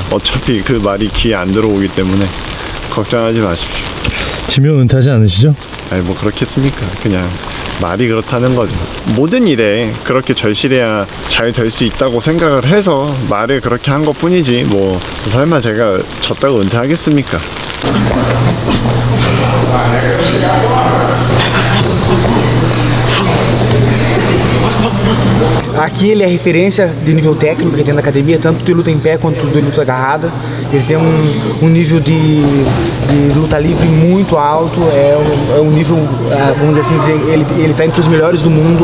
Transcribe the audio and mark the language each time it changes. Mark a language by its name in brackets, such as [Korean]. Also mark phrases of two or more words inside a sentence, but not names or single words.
[Korean] 어차피 그 말이 귀에 안 들어오기 때문에 걱정하지 마십시오. 지면 은퇴하지 않으시죠? 아니 뭐 그렇겠습니까? 그냥 말이 그렇다는 거죠. 모든 일에 그렇게 절실해야 잘 될 수 있다고 생각을 해서 말을 그렇게 한 것 뿐이지 뭐 설마 제가 졌다고 은퇴하겠습니까? [Portuguese] Aqui ele é referência de nível técnico que tem na academia, tanto de luta em pé quanto de luta agarrada. Ele tem um nível de luta livre muito alto, é um nível, vamos dizer assim, ele está entre os melhores do mundo.